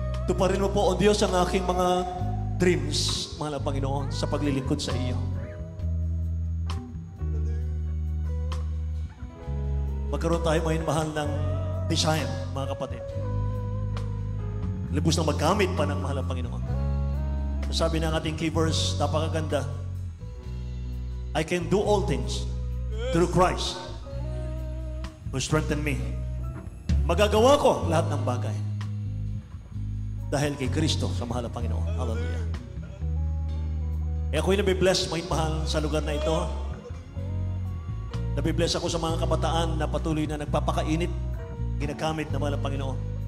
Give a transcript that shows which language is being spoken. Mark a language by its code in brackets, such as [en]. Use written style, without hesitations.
[tl] Tuparin mo po, O Diyos, ang aking mga dreams, mahal na Panginoon, sa paglilingkod sa iyo. Magkaroon tayo ngayon mahal ng design, mga kapatid. Libos na magkamit pa ng mahal na Panginoon. Sabi ng ating key verse, napakaganda. [en] I can do all things through Christ who strengthened me. [tl] Magagawa ko lahat ng bagay dahil kay Kristo sa mahal na Panginoon. Hallelujah. Ako'y nabibless, mahal sa lugar na ito. Nabibless ako sa mga kabataan na patuloy na nagpapakainit, ginagamit ng mahal na Panginoon.